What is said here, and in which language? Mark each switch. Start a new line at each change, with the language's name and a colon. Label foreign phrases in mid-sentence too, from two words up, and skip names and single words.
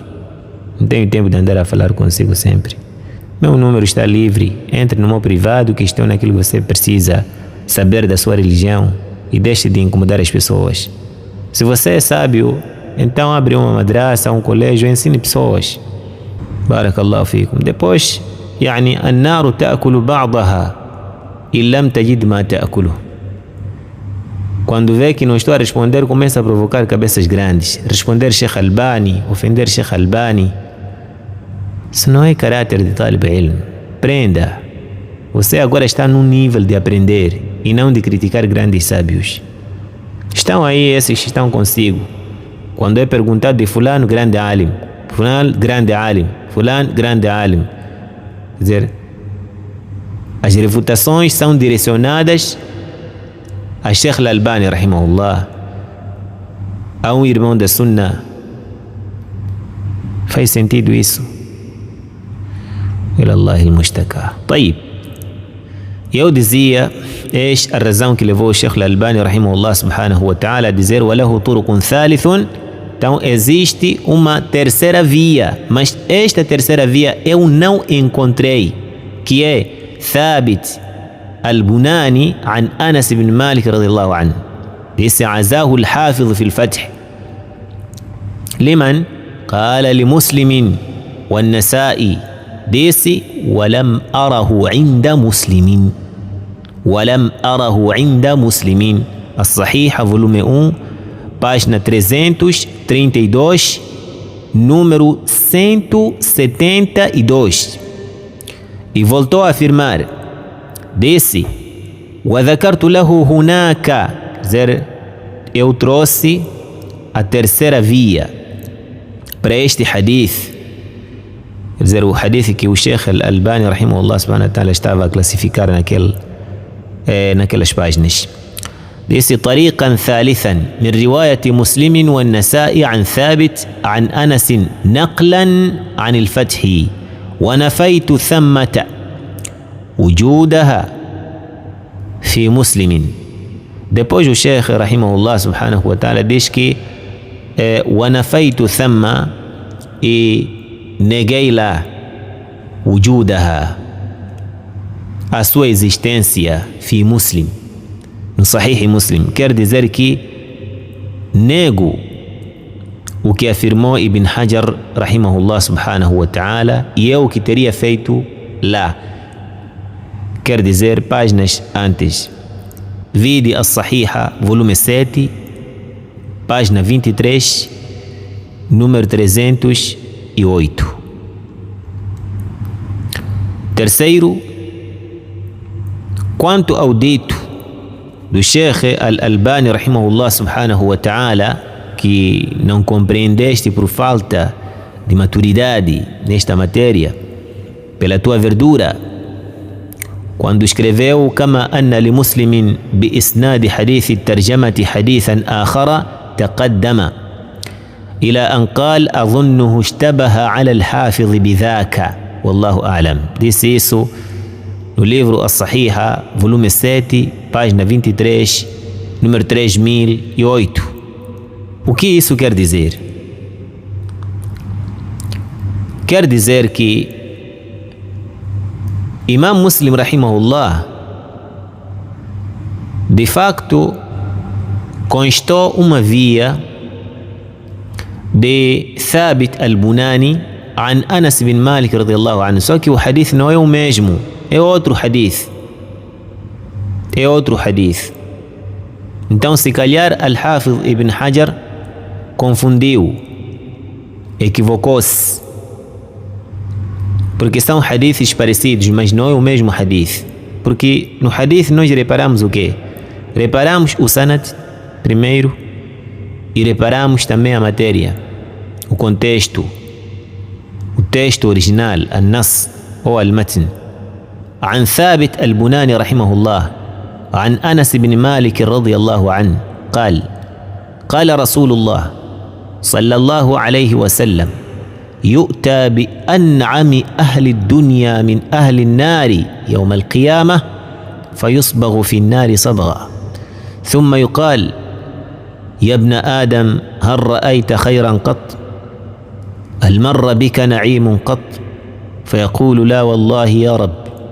Portuguese: Não tenho tempo de andar a falar consigo sempre. Meu número está livre, entre no meu privado, questione aquilo que você precisa saber da sua religião e deixe de incomodar as pessoas. Se você é sábio, então abre uma madraça, um colégio, ensine pessoas.
Arabic: بارك الله فيكم. Depois, النار تأكل بعضها إن لم تجد ما تأكله.
Portuguese: Quando vê que não estou a responder, começa a provocar cabeças grandes. Responder Sheikh Albani, ofender Sheikh Albani. Isso não é caráter de
Arabic: طالب علم.
Portuguese: Prenda. Você agora está num nível de aprender e não de criticar grandes sábios. Estão aí esses que estão consigo. Quando é perguntado de fulano, grande alim, fulano, grande alim, fulano, grande alim. Quer dizer, as refutações são direcionadas a Sheikh Al-Albani rahimahullah, a um irmão da Sunnah. Faz sentido isso?
Arabic: إلى الله المشتكى. طيب.
Portuguese: Eu dizia, eis a razão que levou o Sheikh Al-Albani
Arabic: رحمه الله سبحانه وتعالى
Portuguese: a dizer
Arabic: وَلَهُ طُرُقٌ ثَالِثٌ.
Portuguese: Então existe uma terceira via, mas esta terceira via eu não encontrei, que é
Arabic: ثابت البناني عن أنس بن مالك رضي الله عنه. Disse عزاه الحافظ في الفتح لمن قال لمسلم والنسائي. Disse ولم أره عند مسلم، ولم أره عند مسلم.
Portuguese: الصحيح volume 1, página 332, número 172. E voltou a afirmar, disse
Arabic: وذكرت له هناك.
Portuguese: Quer dizer, eu trouxe a terceira via para este hadith. Quer dizer, o hadith que o Sheikh Al-Albani
Arabic: رحمه الله سبحانه وتعالى
Portuguese: estava a classificar naquelas páginas.
Arabic: disse طريقا ثالثا من رواية مسلم والنسائي عن ثابت عن أنس نقلا عن الفتح ونفيت ثمة وجودها في مسلم.
Portuguese: Depois o Sheikh
Arabic: رحمه الله سبحانه وتعالى
Portuguese: diz que
Arabic: ونفيت ثمة
Portuguese: e neguei lá وجودها, a sua existência,
Arabic: في مسلم,
Portuguese: no Sahih Muslim. Quer dizer que nego o que afirmou Ibn Hajar
Arabic: رحمه الله سبحانه وتعالى
Portuguese: e eu que teria feito lá. Quer dizer, páginas antes. Vide As-Sahiha, volume 7, página 23, número 308. Terceiro, quanto ao dito do Sheikh Al-Albani
Arabic: رحمه الله سبحانه وتعالى,
Portuguese: que não compreendeste por falta de maturidade nesta matéria, pela tua verdura, quando escreveu
Arabic: كما أن لمسلم بإسناد حديث الترجمة حديثا آخر تقدم إلى أن قال أظنه اشتبه على الحافظ بذاك والله أعلم.
Portuguese: Disse isso no livro As-Sahiha, volume 7, página 23, número 3008. O que isso quer dizer? Quer dizer que Imam Muslim rahimahullah de facto constou uma via de
Arabic: ثابت البناني عن أنس بن مالك رضي الله عنه,
Portuguese: só que o hadith não é o mesmo, é outro hadith, então se calhar Al-Hafiz Ibn Hajar confundiu, equivocou-se, porque são hadiths parecidos, mas não é o mesmo hadith. Porque no hadith nós reparamos o quê? Reparamos o sanad primeiro e reparamos também a matéria, o contexto, o texto original, al-nas ou al-matn.
Arabic: عن ثابت البناني رحمه الله عن أنس بن مالك رضي الله عنه قال قال رسول الله صلى الله عليه وسلم يؤتى بأنعم أهل الدنيا من أهل النار يوم القيامة فيصبغ في النار صبغا ثم يقال يا ابن آدم هل رأيت خيرا قط هل مر بك نعيم قط فيقول لا والله يا رب